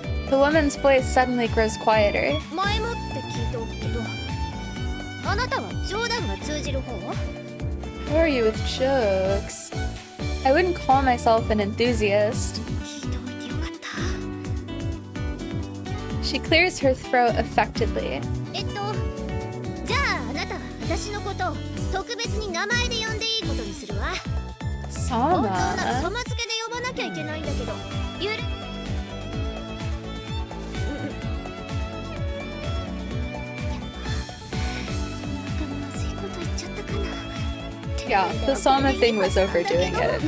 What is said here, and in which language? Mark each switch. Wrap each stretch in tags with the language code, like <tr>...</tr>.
<en>The woman's voice suddenly grows quieter.</en> <ja>前もって聞いておくけどあなたは冗談が通じる方</ja> <en>How are you with jokes? I wouldn't call myself an enthusiast.</en> <ja>聞いておいてよかった</ja> <en>She clears her throat affectedly.</en> <ja>じゃああなたは私のことを特別に名前で呼んでいいことにするわ本当なら</ja> <en>Sama.</en> <ja>様付けで呼ばなきゃいけないんだけどゆるまずいこと言っちゃったかな</ja> <en>Yeah, the Sama thing was overdoing it.</en>